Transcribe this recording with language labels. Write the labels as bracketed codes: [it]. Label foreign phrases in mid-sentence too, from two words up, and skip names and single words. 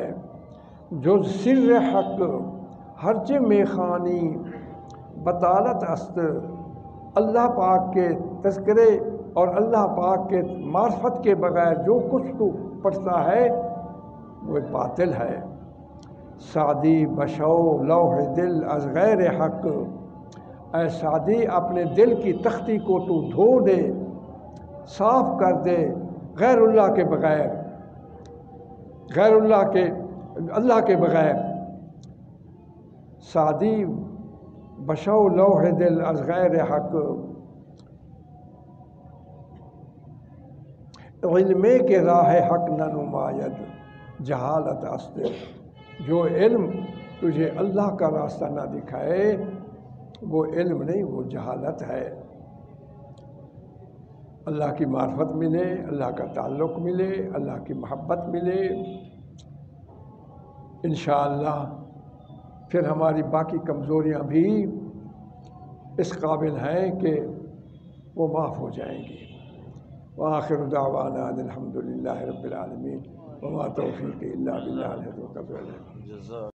[fa] جز سر حق ہرچ میں خانی بطالت است، [ur] اللہ پاک کے تذکرے اور اللہ پاک کے معرفت کے بغیر جو کچھ تو پڑھتا ہے وہ باطل ہے۔ [fa] سعدی بشو لوح دل از غیر حق، [ur] اے سعدی اپنے دل کی تختی کو تو دھو دے، صاف کر دے غیر اللہ کے بغیر، اللہ کے بغیر۔ [fa] سعدی بشو لوح دل از غیر حق، علمے کے راہ حق نہ نماید جہالت است، [ur] جو علم تجھے اللہ کا راستہ نہ دکھائے وہ علم نہیں، وہ جہالت ہے۔ اللہ کی معرفت ملے، اللہ کا تعلق ملے، اللہ کی محبت ملے، انشاءاللہ پھر ہماری باقی کمزوریاں بھی اس قابل ہیں کہ وہ معاف ہو جائیں گی۔ [ar] وآخر دعوانا الحمد للہ رب العالمین، وما توفیقی الا باللہ علیہ توکلت۔